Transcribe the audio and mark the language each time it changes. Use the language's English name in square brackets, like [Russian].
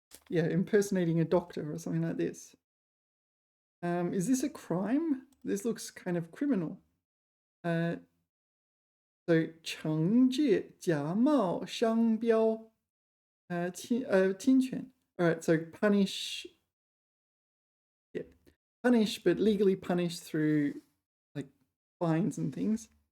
[English] Yeah, impersonating a doctor or something like this. Is this a crime? This looks kind of criminal. [Chinese] So 惩戒假冒商标侵权. [English] All right, so punish. Yeah, punish, but legally punish through like fines and things.